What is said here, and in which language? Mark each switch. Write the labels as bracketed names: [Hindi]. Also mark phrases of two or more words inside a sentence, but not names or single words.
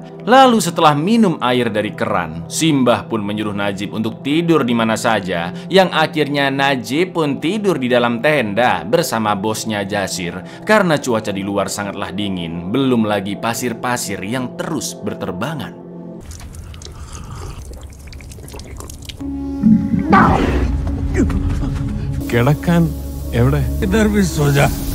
[Indonesian] Lalu setelah minum air dari keran, si mbah pun menyuruh Najib untuk tidur di mana saja, yang akhirnya Najib pun tidur di dalam tenda bersama bosnya Jasir karena cuaca di luar sangatlah dingin, belum lagi pasir-pasir yang terus berterbangan. [Malayalam] കിടക്കാൻ എവിടെ? [Hindi] इधर भी सो जा।